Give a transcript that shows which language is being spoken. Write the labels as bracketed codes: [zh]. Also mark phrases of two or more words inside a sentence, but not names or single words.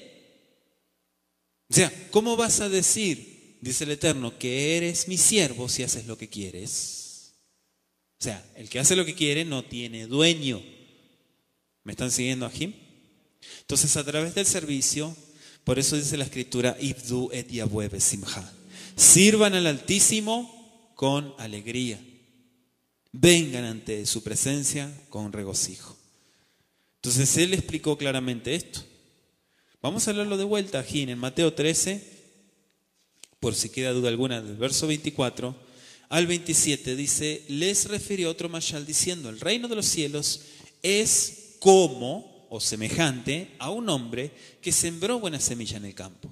[es] O sea, ¿cómo vas a decir, dice el Eterno, que eres mi siervo si haces lo que quieres? O sea, el que hace lo que quiere no tiene dueño. ¿Me están siguiendo, Ajim? Entonces, a través del servicio, por eso dice la Escritura: [he] עבדו את יהוה בשמחה. [es] Sirvan al Altísimo con alegría. Vengan ante su presencia con regocijo. Entonces, él explicó claramente esto. Vamos a leerlo de vuelta aquí en Mateo 13, por si queda duda alguna, del verso 24 al 27, dice, les refirió otro mashal diciendo, el reino de los cielos es como o semejante a un hombre que sembró buena semilla en el campo.